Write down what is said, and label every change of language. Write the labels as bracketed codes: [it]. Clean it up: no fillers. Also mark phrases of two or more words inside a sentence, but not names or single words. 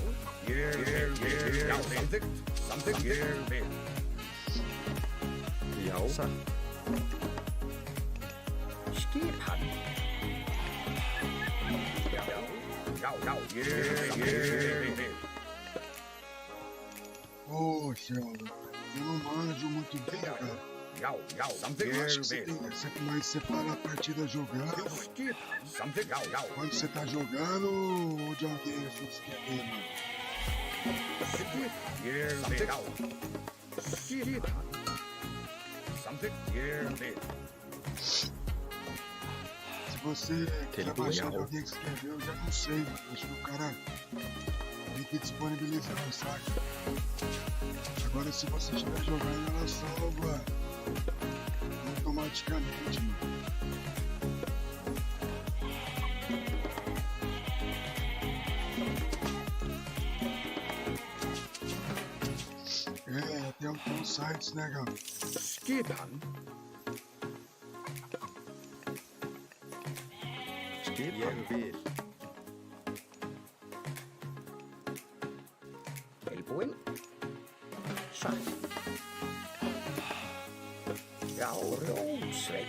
[is] Já, samþykkt, ég vil. Já, satt. Skipan. Já, ég vil. [pt] Poxa, eu não manjo muito bem, cara. [is] Já, samþykkt, [pt] Eu acho [is] ég [pt] que você [is] vil. [pt] tem que sempre mais separar a partida jogando. [is] Skipan, samþykkt, já. [pt] Quando você tá jogando ou de alguém eu fico esquecendo. [is] Skipan. Samþykkt, ég vil. [pt] Se você quiser Telefone baixar de alto. alguém que escreveu, eu já não sei. Acho que o cara tem que disponibilizar, saca? Agora, se você estiver jogando, ela salva automaticamente, mano. É, tem alguns sites, né, galera? [is] Skipan. Skipan, ég vil. Tilbúin. Satt. Já, Rósveig.